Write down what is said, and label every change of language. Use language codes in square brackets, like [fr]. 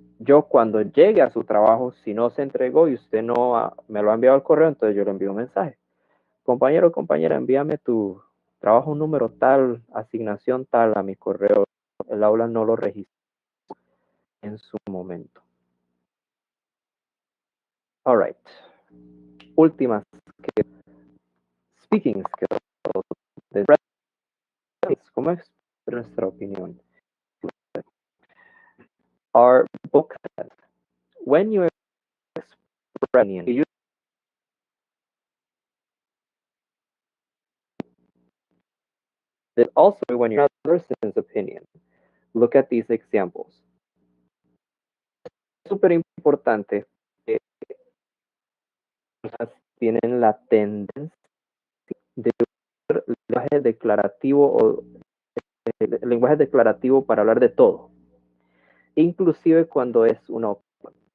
[es] Yo cuando llegue a su trabajo, si no se entregó y usted no me lo ha enviado al correo, entonces yo le envío un mensaje. Compañero, compañera, envíame tu trabajo número tal, asignación tal a mi correo. El aula no lo registra en su momento. [en] All right. [es] Últimas [en] speaking skills. [es] ¿Cómo es nuestra opinión? [en] Our book says, when you express opinion, you also when you're another person's opinion. Look at these examples. [es] Es súper importante que tienen la tendencia de usar lenguaje declarativo o lenguaje declarativo para hablar de todo, inclusive cuando es una opinión.